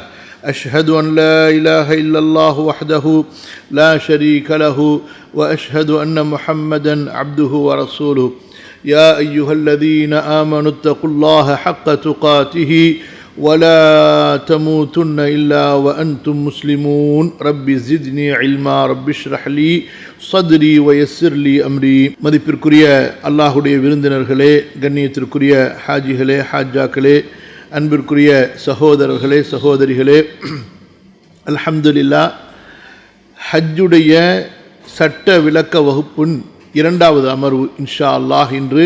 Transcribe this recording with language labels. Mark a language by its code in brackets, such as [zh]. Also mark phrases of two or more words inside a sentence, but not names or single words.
[ar] أشهد أن لا إله إلا الله وحده لا شريك له وأشهد أن محمدا عبده ورسوله. يا أيها الذين آمنوا اتقوا الله حق تقاته ولا تموتن إلا وأنتم مسلمون. رب زدني علما رب اشرح لي صدري ويسر لي أمري. [ta] மதிப்பிற்குரிய அல்லாஹ்வுடைய விருந்தினர்களே, கண்ணியத்திற்குரிய ஹாஜிகளே, ஹாஜாக்களே, அன்பிற்குரிய சகோதரர்களே, சகோதரிகளே, அல்ஹம்துலில்லாஹ், ஹஜ்ஜுடைய சட்ட விளக்க வகுப்பின் இரண்டாவது அமர்வு [ar] إن شاء الله [ta] இன்று.